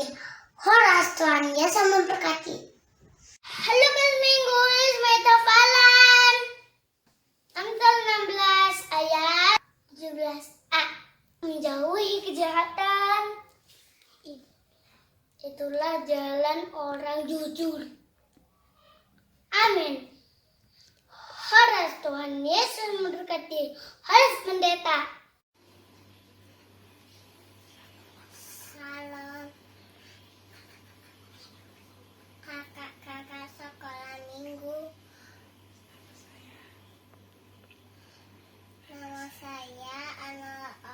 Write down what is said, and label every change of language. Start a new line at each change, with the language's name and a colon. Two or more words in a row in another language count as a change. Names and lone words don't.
Indonesian: Horas Tuhan Yesus memberkati. Halo Kelas Minggu, Ismail Hafalan. Amsal 16 ayat 17a. Menjauhi kejahatan, itulah jalan orang jujur. Amin. Horas Tuhan Yesus memberkati. Horas pendeta. Salam kakak-kakak sekolah minggu. Nama saya Ana